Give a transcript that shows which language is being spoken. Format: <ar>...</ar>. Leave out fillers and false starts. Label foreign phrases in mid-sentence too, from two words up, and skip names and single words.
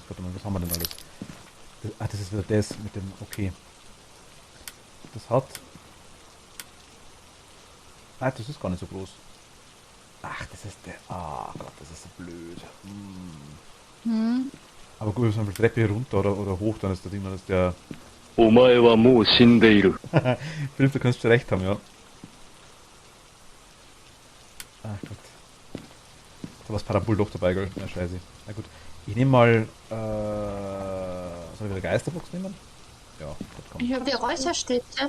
<de>Warte mal, was haben wir denn alles? Das ist wieder das mit dem, okay. Das hat... das ist gar nicht so groß. Ach, das ist der... Ah Gott, das ist so blöd. Hm. Aber Aber gut, wenn wir Treppe runter oder hoch, dann ist das immer der...</de> <ja>お前はもう死んでいる。</ja> <de>Philipp, du kannst schon recht haben, ja. Ach Gott. Da war das Parabol doch dabei, gell? Ja, scheiße. Na gut. Ich nehme mal, soll ich wieder Geisterbox nehmen? Ja, gut, komm. Ich hab, Haben wir Räucherstäbchen?</de>